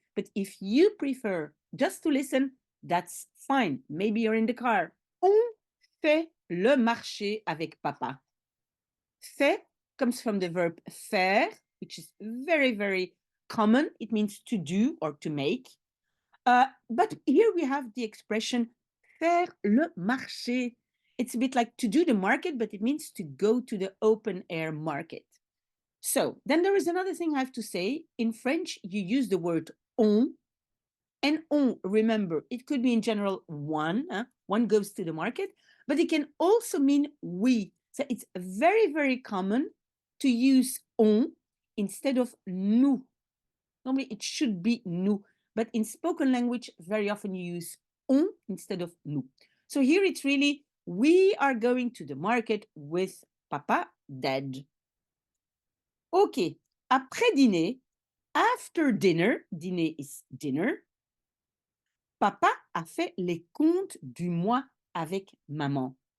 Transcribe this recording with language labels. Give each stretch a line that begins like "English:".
English: But if you prefer just to listen, that's fine. Maybe you're in the car.
French: On fait le marché avec papa.
English: Fait comes from the verb faire, which is very, very common. It means to do or to make. But here we have the expression
French: faire le marché.
English: It's a bit like to do the market, but it means to go to the open air market. So then there is another thing I have to say. In French, you use the word on. And on, remember, it could be in general one. One goes to the market, but it can also mean we. So it's very, very common to use on instead of nous. Normally it should be nous. But in spoken language, very often you use on instead of nous. So here it's really, we are going to the market with papa, dad.
French: Ok, après dîner,
English: after dinner,
French: dîner is dinner, papa a fait les comptes du mois avec maman.